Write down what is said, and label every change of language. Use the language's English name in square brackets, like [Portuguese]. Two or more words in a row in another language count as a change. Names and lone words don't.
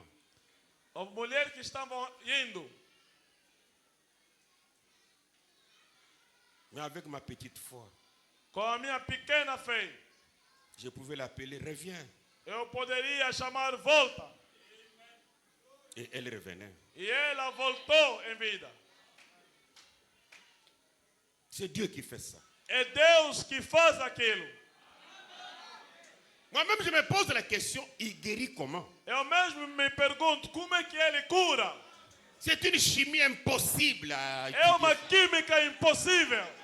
[Portuguese] Houve mulheres que estavam indo, [French] Mais avec ma petite foi, [Portuguese] com a minha pequena fé, [French] je pouvais l'appeler, reviens. [Portuguese] eu poderia chamar volta. [French] Et elle revenait. [Portuguese] E ela voltou em vida. [French] C'est Dieu qui fait ça. [Portuguese] É Deus que faz aquilo. [French] Moi-même, je me pose la question, il guérit comment? [Portuguese] Eu mesmo me pergunto como é que ele cura. [French] C'est une chimie impossible à [Portuguese] É uma [French] étudier. [Portuguese] química impossível.